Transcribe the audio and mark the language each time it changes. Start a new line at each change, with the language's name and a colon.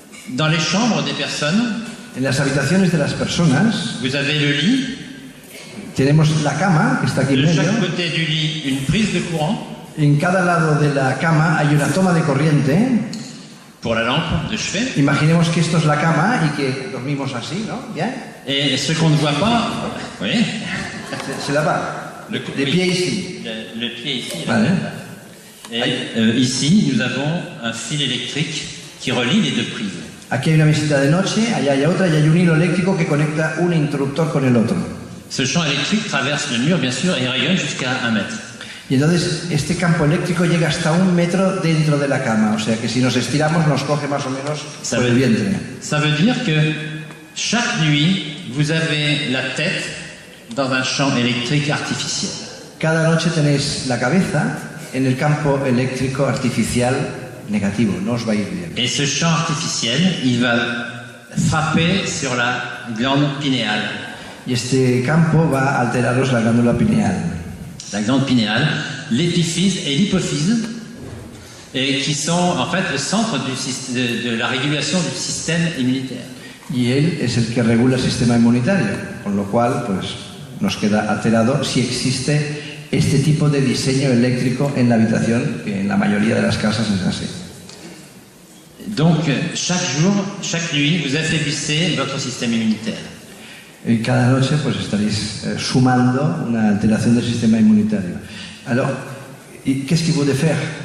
French: Dans les chambres des personnes,
Spanish: En las habitaciones de las personas
French: vous avez le lit,
Spanish: tenemos la cama, que está aquí en
French: de
Spanish: medio.
French: chaque côté du lit, une prise de courant
Spanish: En cada lado de la cama hay una toma de corriente.
French: pour la lampe de chevet.
Spanish: Imaginemos que esto es la cama y que dormimos así, ¿no? ¿Bien?
French: Et ce qu'on ne voit pas, oui,
Spanish: Se la va. De pie ici.
French: le pied ici.
Spanish: Vale.
French: Et ici, nous avons un fil électrique qui relie les deux prises.
Spanish: Aquí hay una mesita de noche, allá hay otra y hay un hilo eléctrico que conecta un interruptor con el otro.
French: Ce champ électrique traverse le mur, bien sûr, et rayonne jusqu'à 1 mètre.
Spanish: Y entonces este campo eléctrico llega hasta 1 metro dentro de la cama. O sea que si nos estiramos nos coge más o menos por el vientre.
French: Ça veut dire que chaque nuit, vous avez la tête dans un champ électrique artificiel.
Spanish: Cada noche tenéis la cabeza en el campo eléctrico artificial negativo. No os va a ir bien.
French: Et ce champ artificiel, il va frapper sur la glande pinéale.
Spanish: Y este campo va a alteraros la glándula pineal.
French: La glande pinéale, l'épiphyse et l'hypophyse, et qui sont en fait le centre de la régulation du système immunitaire.
Spanish: Y él es el que regula el sistema inmunitario, con lo cual pues nos queda alterado si existe este tipo de diseño eléctrico en la habitación, que en la mayoría de las casas es así.
French: Donc chaque jour, chaque nuit, vous affaiblissez votre système immunitaire.
Spanish: Y cada noche pues estaréis sumando una alteración del sistema inmunitario.
French: Alors, qu'est-ce qu'il faut de faire?